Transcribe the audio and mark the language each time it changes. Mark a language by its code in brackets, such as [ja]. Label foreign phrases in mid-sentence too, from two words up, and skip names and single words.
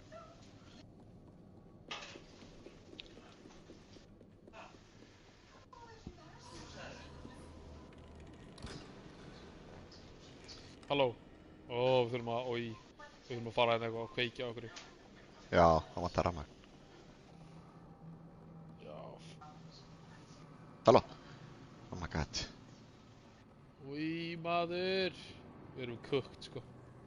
[is] Halló. Ó, við þurfum að fara hérna eitthvað og kveikja á okkur. Já, það vantar rafmagn. Já. Halló. [en] Oh my god. [is] Új, maður. Við erum cooked, sko.